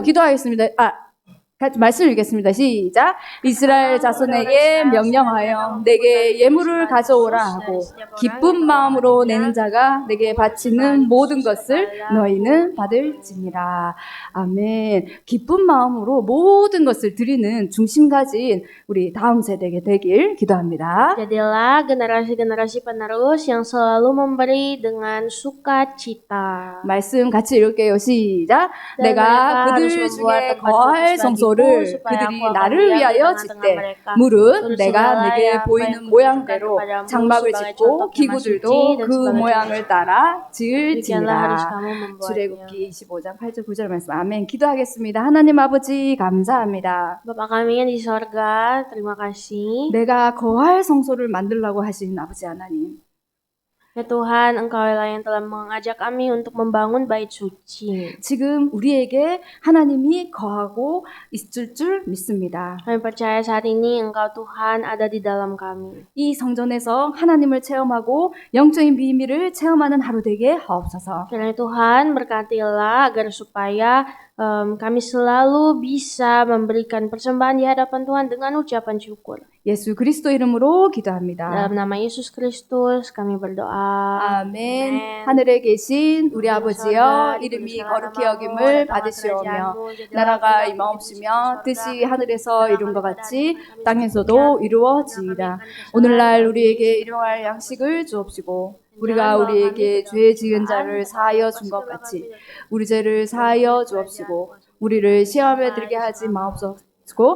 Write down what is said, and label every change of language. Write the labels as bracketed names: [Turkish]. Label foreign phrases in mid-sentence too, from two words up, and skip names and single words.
[Korean] 기도하겠습니다. 같이 말씀 읽겠습니다. 시작. 이스라엘 자손에게 명령하여 내게 예물을 가져오라 하고 기쁜 마음으로 내는 자가 내게 바치는 모든 것을 너희는 받을지니라. 아멘. 기쁜 마음으로 모든 것을 드리는 중심 가진 우리 다음 세대에 되길 기도합니다. [Indonesian] Jadilah generasi-generasi penerus yang selalu memberi dengan sukacita. [Korean] 말씀 같이 읽을게요. 시작. 내가 그들 중에 거할 성소를 그들이 나를 위하여 짓되 물은 내가 내게 보이는 모양대로 장막을 짓고 기구들도 그 모양을 따라 지을지니라. 출애굽기 25장 8절 9절 말씀. 아멘. 기도하겠습니다. 하나님 아버지 감사합니다. [Indonesian] Bapa kami yang di sorga, terima kasih. [Korean] 내가 거할 성소를 만들라고 하신 아버지 하나님. [Indonesian] Ya Tuhan, Engkau-lah yang telah mengajak kami untuk membangun bait suci. [Korean] 지금 우리에게 하나님이 거하고 있을 줄 믿습니다. [Indonesian] Kami percaya saat ini Engkau Tuhan ada di dalam kami. [Korean] 이 성전에서 하나님을 체험하고 영적인 비밀을 체험하는 하루 되게 하옵소서. [Indonesian] Kiranya Tuhan berkatilah agar supaya kami selalu bisa memberikan persembahan di hadapan Tuhan dengan ucapan syukur. [Korean] 예수 그리스도 이름으로 기도합니다. [Indonesian] Dalam nama Yesus Kristus kami berdoa. [Korean] 아멘. 하늘에 계신 우리 아버지여 이름이 거룩히 여김을 받으시오며 나라가 임하옵시며 뜻이 하늘에서 이룬 것 같이 땅에서도 이루어지이다. 오늘날 우리에게 일용할 양식을 주옵시고 우리가 우리에게 죄 지은 자를 사하여 준 것 같이 우리 죄를 사하여 주옵시고 우리를 시험에 들게 하지 마옵소서.